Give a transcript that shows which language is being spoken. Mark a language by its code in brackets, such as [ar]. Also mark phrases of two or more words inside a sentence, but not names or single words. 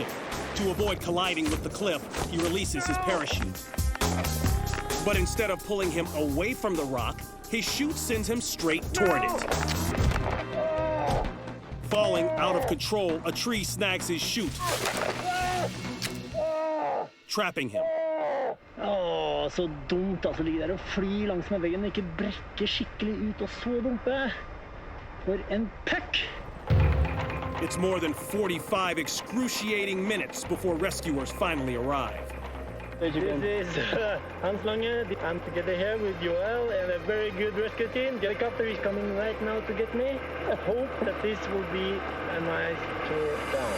[en] To avoid colliding with the cliff, he releases his parachute. But instead of pulling him away from the rock, his chute sends him straight toward it. Falling out of control, a tree snags his chute, trapping him. [no] Åh, så dumt altså, ligge der og fly langs med veggen, ikke brekke skikkelig ut og så dumpe. For en puck! [en] It's more than 45 excruciating minutes before rescuers finally arrive. This is Hans Lange. I'm together here with Joel and a very good rescue team. The helicopter is coming right now to get me. I hope that this will be a nice tour down.